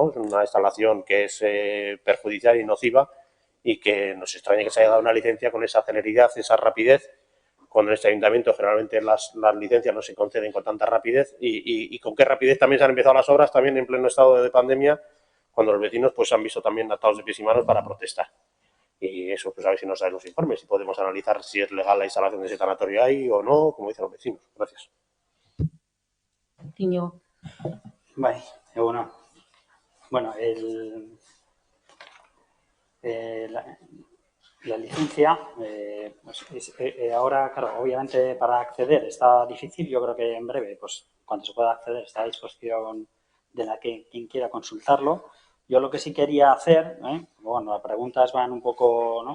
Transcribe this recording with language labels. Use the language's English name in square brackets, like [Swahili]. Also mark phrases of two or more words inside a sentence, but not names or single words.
[Spanish] Es una instalación que es perjudicial y nociva y que nos extraña que se haya dado una licencia con esa celeridad, esa rapidez, cuando en este ayuntamiento generalmente las licencias no se conceden con tanta rapidez y con qué rapidez también se han empezado las obras también en pleno estado de pandemia, cuando los vecinos pues han visto también atados de pies y manos para protestar. Y eso, pues a ver si nos dan los informes, si podemos analizar si es legal la instalación de ese tanatorio ahí o no, como dicen los vecinos. Gracias. Iñigo. [Basque] Bai, eguna. [Spanish] Bueno, la licencia, pues ahora, claro, obviamente para acceder está difícil. Yo creo que en breve, pues cuando se pueda acceder, está a disposición de quien quiera consultarlo. Yo lo que sí quería hacer, bueno, las preguntas van un poco, ¿no?